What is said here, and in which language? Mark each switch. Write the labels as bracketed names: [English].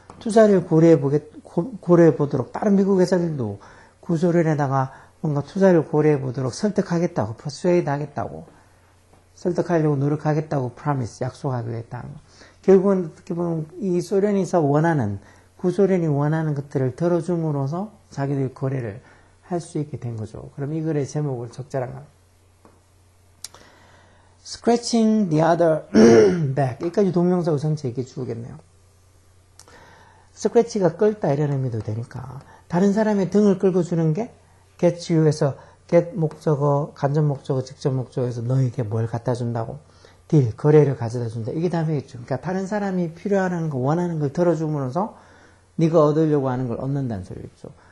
[Korean] 투자를 고려해 보도록 다른 미국 회사들도 구소련에다가 뭔가 투자를 고려해 보도록 설득하겠다고, 퍼스웨이드 하겠다고, 설득하려고 노력하겠다고 프라미스, 약속하기로 했다는 거. 결국은 어떻게 보면 이 소련에서 원하는, 구소련이 원하는 것들을 들어줌으로써 자기들 거래를 할 수 있게 된 거죠. 그럼 이 글의 제목을 적절한 거. [English] Scratching the other back. [Korean] 여기까지 동명사고 전체 얘기해 주겠네요. Scratch가 끌다 이런 의미도 되니까 다른 사람의 등을 끌어주는 게 [English] get you [Korean] 에서 get 목적어, 간접 목적어, 직접 목적어에서 너에게 뭘 갖다 준다고. 딜, 거래를 가져다 준다. 이게 답이겠죠. 그러니까 다른 사람이 필요한 거, 원하는 걸 들어줌으로써 네가 얻으려고 하는 걸 얻는다는 소리겠죠.